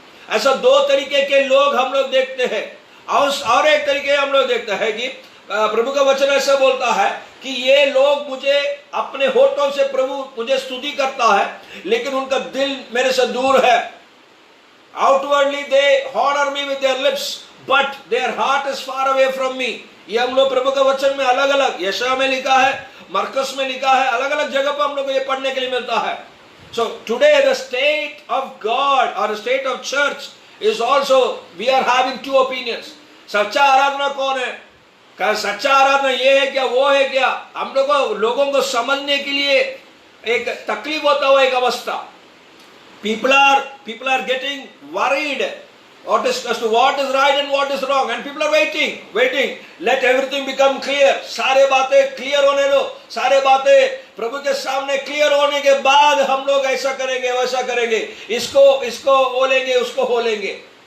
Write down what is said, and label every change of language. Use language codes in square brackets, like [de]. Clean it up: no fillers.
[hi] ऐसा दो तरीके के लोग हम लोग देखते हैं। और एक तरीके हम लोग देखते हैं कि प्रभु का वचन ऐसा बोलता है कि ये लोग मुझे अपने होठों से प्रभु मुझे स्तुति करता है, लेकिन उनका दिल मेरे से दूर है। [en] Outwardly they honour me with their lips but their heart is far away from me. [hi] ये हम लोग प्रभु का वचन में अलग अलग, यशायाह में लिखा है, मरकस में लिखा है, अलग अलग जगह पर हम लोग को ये पढ़ने के लिए मिलता है। [en] So today the state of God or the state of church is also, we are having two opinions. [hi] सच्चा आराधना कौन है? क्या सच्चा आराधना ये है क्या, वो है क्या? हम लोगों को समझने के लिए एक तकलीफ होता हुआ एक अवस्था। [en] People are getting worried as to what is right and what is wrong, and people are waiting. Let everything become clear. [hi] सारे बातें क्लियर होने दो, सारे बातें प्रभु के सामने क्लियर होने के बाद हम लोग ऐसा करेंगे, वैसा करेंगे, इसको हो लेंगे, उसको हो लेंगे।